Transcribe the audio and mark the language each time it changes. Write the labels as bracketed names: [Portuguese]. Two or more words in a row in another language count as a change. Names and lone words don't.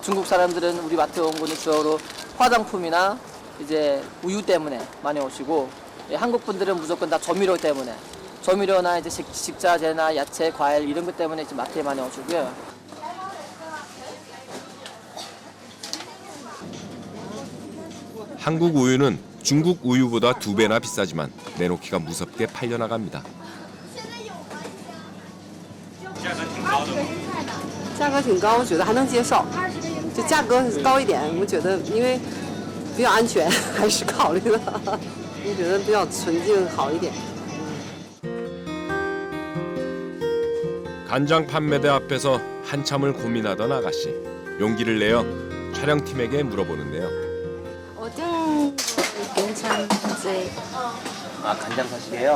[Korean] 중국 사람들은 우리 마트에 온 거는 주로 화장품이나 이제 우유 때문에 많이 오시고, 한국 분들은 무조건 다 조미료 때문에, 조미료나 이제 식자재나 야채, 과일 이런 것 때문에 이제 마트에 많이 오시고요. 한국 우유는 중국 우유보다 2배나 비싸지만 내놓기가 무섭게 팔려나갑니다. [Chinese] 价格挺高，我觉得还能接受。就价格高一点，我觉得因为比较安全，还是考虑的。我觉得比较纯净好一点。 [Korean] 간장 판매대 앞에서 한참을 고민하던 아가씨. 용기를 내어 촬영팀에게 물어보는데요. 어떤 거 괜찮은지. 아, 간장 사시게요?